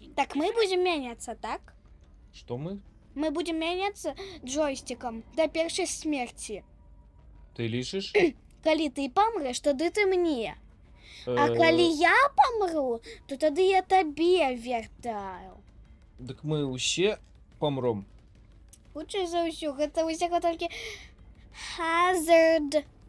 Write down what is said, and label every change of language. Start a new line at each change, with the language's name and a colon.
Russian: Так мы будем меняться, так? Что мы? Мы будем меняться джойстиком до першей смерти.
Belarusian: Ты лічыш? Калі ты памрэш, тады ты мне. А калі я памру, то тады я табе вяртаю. Дык мы ўсе памром. Хутчэй за ўсё, гэта ўсяго толькі Hazard.